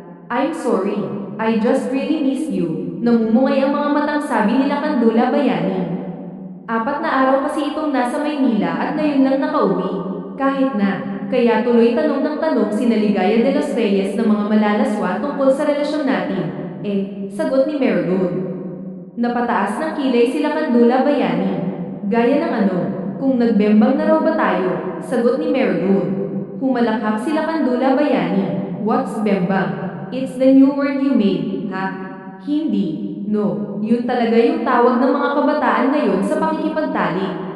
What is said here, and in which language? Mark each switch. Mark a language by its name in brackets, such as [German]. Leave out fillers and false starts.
[English] I'm sorry, I just really miss you. [Filipino] Namumungay ang mga matang sabi ni Lakandula Bayani. 4 na araw kasi itong nasa Maynila at ngayon lang nakauwi. Kahit na. Kaya tuloy tanong ng tanong si Ligaya de los Reyes ng mga malalaswa tungkol sa relasyon natin. Sagot ni Marigold. Napataas ng kilay si Lakandula Bayani. Gaya ng ano, kung nagbembang na raw ba tayo? Sagot ni Marigold. Humalakhak si Lakandula Bayani. [English] What's bembang? It's the new word you made, ha? [Filipino] Hindi. No, yun talaga yung tawag ng mga kabataan ngayon sa pakikipagtalik.